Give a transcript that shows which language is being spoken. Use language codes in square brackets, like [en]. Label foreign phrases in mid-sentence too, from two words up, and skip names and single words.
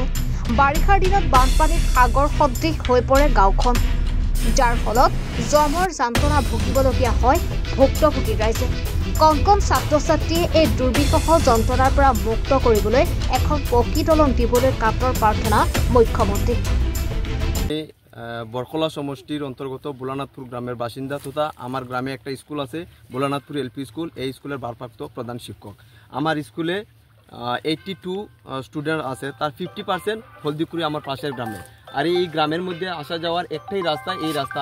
[as] বাৰিষাৰ দিনত বানপানীত সাগৰ সদৃশ হৈ পৰে গাঁওখন, যাৰ ফলত জমৰ যন্ত্ৰণা ভুগিবলগীয়া হয় ভুক্তভোগী ৰাইজে। কণ ছাত্ৰ-ছাত্ৰীয়ে এই দুৰ্বিষহ যন্ত্ৰণাৰ পৰা মুক্ত কৰিবলৈ এখন পকী দলং দিবলৈ কাতৰ প্ৰাৰ্থনা মুখ্যমন্ত্ৰী। [bn] বৰখলা সমষ্টির অন্তর্গত ভোলানাথপুর গ্রামের বাসিন্দা তথা আমার গ্রামে একটা স্কুল আছে ভোলানাথপুর এলপি স্কুল। এই স্কুলের ভারপ্রাপ্ত প্রধান শিক্ষক। আমার স্কুলে 82 স্টুডেন্ট আছে, তার 50% হলদিকুড়ি আমার পাশের গ্রামে। আর এই গ্রামের মধ্যে আসা যাওয়ার একটাই রাস্তা, এই রাস্তা।